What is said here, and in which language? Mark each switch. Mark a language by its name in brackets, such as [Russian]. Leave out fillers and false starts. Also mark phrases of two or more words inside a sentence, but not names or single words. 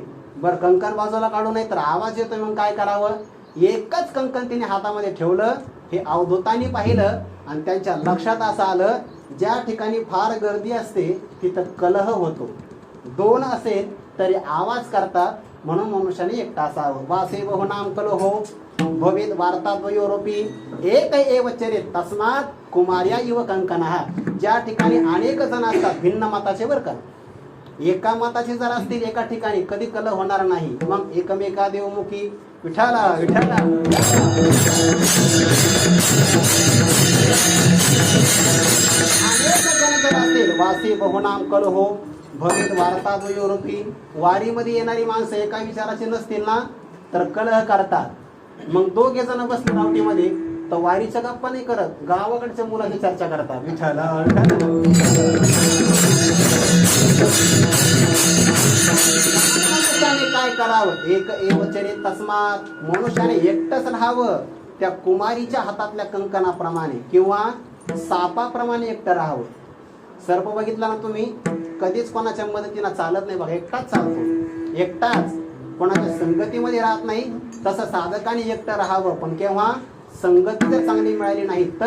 [Marathi] बरं कंकण बाजूला काढू नये तर आवाज येतोय, मग काय करावं. एकच कंकण तिने हातामध्ये ठेवलं. हे अवधूतांनी पाहिलं आणि त्यांच्या लक्षात असं आलं ज्या ठिकाणी फार गर्दी असते तिथं कलह होतो. दोन असेल तरी आवाज करतात, म्हणून मनुष्याने एकटा असावं. [Sanskrit] वासे बहु नाम कलहो भवेद वार्ता द्वयोरोपी एक एव चरित तस्मात कुमार्या इव कंकणः. [Marathi] ज्या ठिकाणी अनेक जण असतात भिन्न मताचे, बरं का, एका मताचे जर असतील एका ठिकाणी कधी कलह होणार नाही. मग एकमेका देवमुखी. विठाला विठाला अनेक जण जर असतील [Sanskrit] वासी बहुनाम कलहो भवेद वार्ता द्वयोरोपी. [Marathi] वारीमध्ये येणारी माणसं एका विचाराचे नसतील ना तर कलह करतात. मग दोघे जण बसले रावटीमध्ये तर वारीच्या गप्पा नाही करत, गावाकडच्या मुलाची चर्चा करतात. विठाला काय करावं, [Sanskrit] एक एव चरित तस्मात. [Marathi] मनुष्याने एकटंच राहावं त्या कुमारीच्या हातातल्या कंकणाप्रमाणे किंवा सापाप्रमाणे एकटं राहावं. सर्प बघितला ना तुम्ही, कधीच कोणाच्या मदतीनं चालत नाही बघा, एकटाच चालतो, एकटाच, कोणाच्या संगतीमध्ये राहत नाही. तसं साधकाने एकटं राहावं, पण केव्हा संगती जर चांगली मिळाली नाही तर.